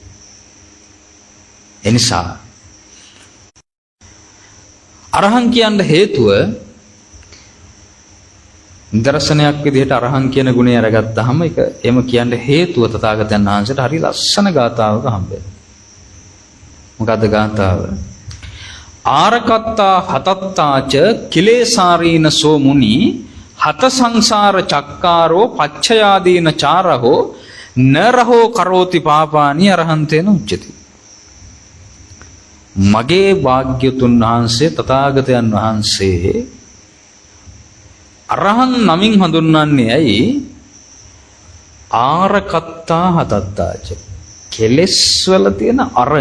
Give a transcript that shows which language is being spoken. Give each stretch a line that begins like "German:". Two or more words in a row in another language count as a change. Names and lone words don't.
Sinhala: එනිසා අරහං කියන්න හේතුව නිදර්ශනයක් විදිහට අරහං කියන ගුණය අරගත්තාම ඒක එහෙම කියන්න හේතුව තථාගතයන් වහන්සේට හරි ලස්සන ගාථාවක හම්බෙනවා. මොකද්ද ගාථාව?
Pali: ආරකත්තා හතත්තාච කිලේසාරීන සෝ මුනි හත සංසාර චක්කාරෝ පච්චයාදීන චාරහෝ නරහෝ කරෝති පාපානි අරහන්තේන උච්චති.
Sinhala: මගේ භාග්‍යතුන් වහන්සේ තථාගතයන් වහන්සේ අරහන් නමින් හඳුන්වන්නේ ඇයි?
Pali: ආරකත්තා හතත්තාච
Sinhala: කෙලෙස් වල තියෙන අරය.